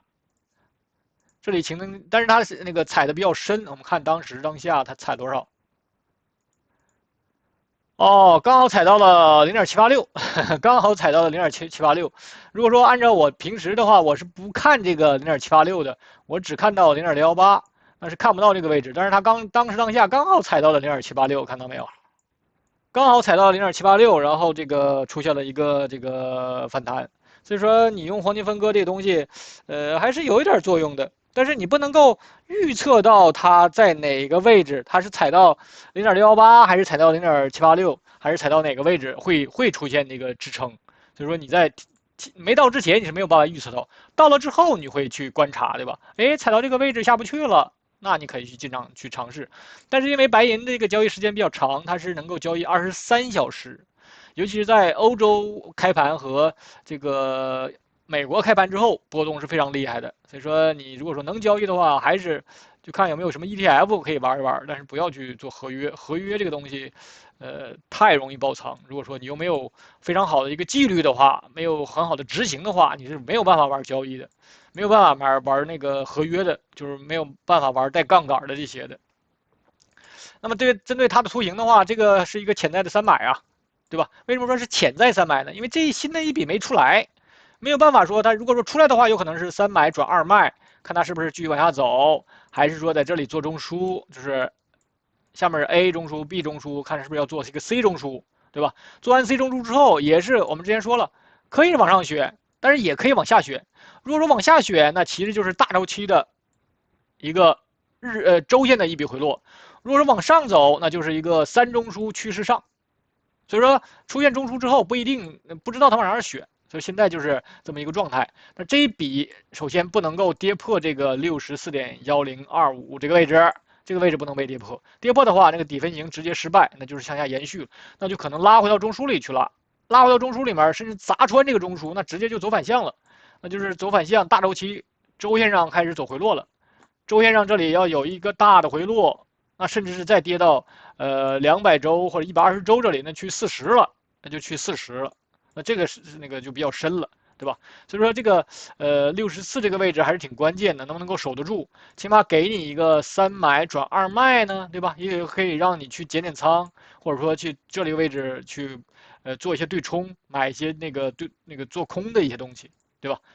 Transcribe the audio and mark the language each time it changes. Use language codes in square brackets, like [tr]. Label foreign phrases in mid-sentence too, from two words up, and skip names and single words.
[zh] 這裡形成，但是它是那個踩的比較深，我們看當下它踩多少？哦，剛好踩到了0.786，剛好踩到了0.786。如果說按照我平時的話，我是不看這個0.786的，我只看到0.618。但是看不到這個位置，但是它當時當下剛好踩到了0.786，看到沒有？剛好踩到了0.786，然後這個出現了一個這個反彈。所以說你用黃金分割這個東西，還是有一點作用的。但是你不能夠預測到它在哪個位置，它是踩到0.618，還是踩到0.786，還是踩到哪個位置會出現那個支撐。所以說你在沒到之前你是沒有辦法預測到，到了之後你会去觀察，对吧？哎，踩到這個位置下不去了，那你可以去尽量去嘗試。但是因为白银这个交易时间比较長，它是能夠交易23小時，尤其是在歐洲開盤和這個美國開盤之後，波動是非常厲害的。所以說你如果說能交易的話，還是就看有沒有什麼 ETF 可以玩一玩，但是不要去做合約。合約這個東西，太容易爆倉。如果說你又沒有非常好的一個紀律的話，沒有很好的執行的話，你是沒有辦法玩交易的，沒有辦法玩那個合約的，就是沒有辦法玩帶槓桿的這些的。那麼這個針對它的圖形的話，這個是一個潛在的300啊，對吧？為什麼說是潛在300呢？因為這新的一筆沒出來，沒有辦法說它如果說出來的話，有可能是3買轉2 賣，看它是不是繼續往下走，還是說在這裡做中樞，就是下面是 A 中樞 B 中樞，看是不是要做一個 C 中樞，對吧？做完 C 中樞之後，也是我們之前說了，可以往上選，但是也可以往下選。如果說往下選，那其實就是大周期的一個周線的一筆回落。如果說往上走，那就是一個3 中樞趨勢上。所以說出現中樞之後，不知道它往哪兒選，所以現在就是這麼一個狀態。那這一筆首先不能夠跌破這個64.1025這個位置，這個位置不能被跌破。跌破的話，那個底分型直接失敗，那就是向下延續了，那就可能拉回到中樞裡去了。拉回到中樞裡面，甚至砸穿這個中樞，那直接就走反向了，那就是走反向，大周期周線上開始走回落了。周線上這裡要有一個大的回落，那甚至是再跌到200周或者120周這裡，那去40了，那就去40了，那這個是那個就比較深了，對吧？所以說這個64這個位置還是挺關鍵的，能不能夠守得住？起碼給你一個3買轉2賣呢，對吧？也可以讓你去減點倉，或者說去這裡位置去做一些對沖，買一些那個做空的一些東西，對吧？